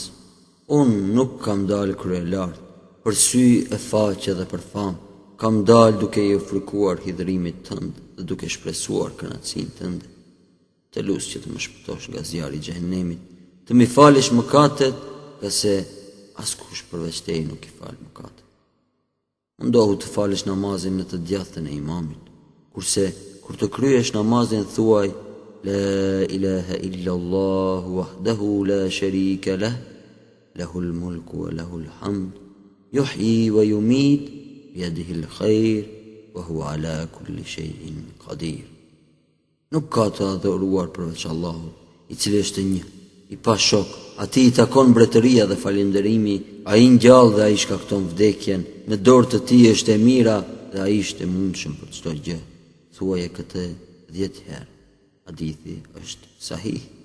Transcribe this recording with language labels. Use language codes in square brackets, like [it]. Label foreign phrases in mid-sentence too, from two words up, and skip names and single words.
[sq] Unë nuk kam dalë krye lart, për sy e faqe dhe për famë, kam dalë duke i ofruar hidhrimit tënd dhe duke shpresuar kënaqësinë tënde. Të lut që të më shpëtosh nga zjarri i xhehenemit, të më falësh mëkatet, qase askush përveç teje nuk i fal mëkatet. Mundohu të falësh namazin në të djathtën e imamit, kurse kur të kryesh namazin thuaj: [ar] لا إله إلا الله وحده لا شريك له له الملك وله الحمد يحيي ويميت بيده الخير وهو على كل شيء قدير. [sq] Nuk ka të adhuruar përveç Allahut, i cili është një, i pa shok. Ati i takon mbretëria dhe falënderimi, ai ngjall dhe ai shkakton vdekjen. Në dorë të tij është e mira dhe ai është i mundshëm për çdo gjë. Thuaje këtë 10 herë. Hadithi është sahih.